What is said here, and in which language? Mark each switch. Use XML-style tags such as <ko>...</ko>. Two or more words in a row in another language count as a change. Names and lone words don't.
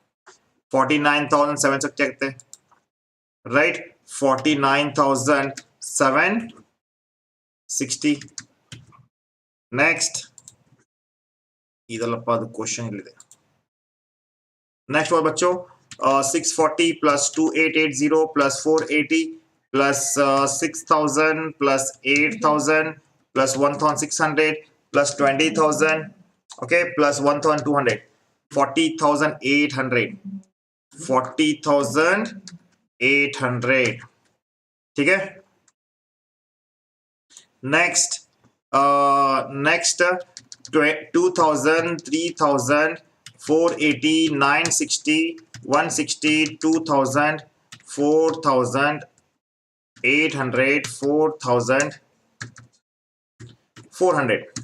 <kn>49,760 ಆಗುತ್ತೆ, ರೈಟ್? 49,760. ನೆಕ್ಸ್ಟ್ ಇದಲ್ಲಪ್ಪ, ಅದು ಕ್ವಶನ್ ಇಲ್ಲಿದೆ.</kn> <en>next what ಬಚ್ಚೋ? 640 plus 2880 plus 480 plus 6,000 plus 8,000 plus 1,600 plus 20,000, okay, plus 1,200. 40,800. 40,800.</en> <hi>ठीक है?</hi> <en>Next 2,000, 3,000, 480, 960, 160, 2,000, 4,800, 4,400.</en>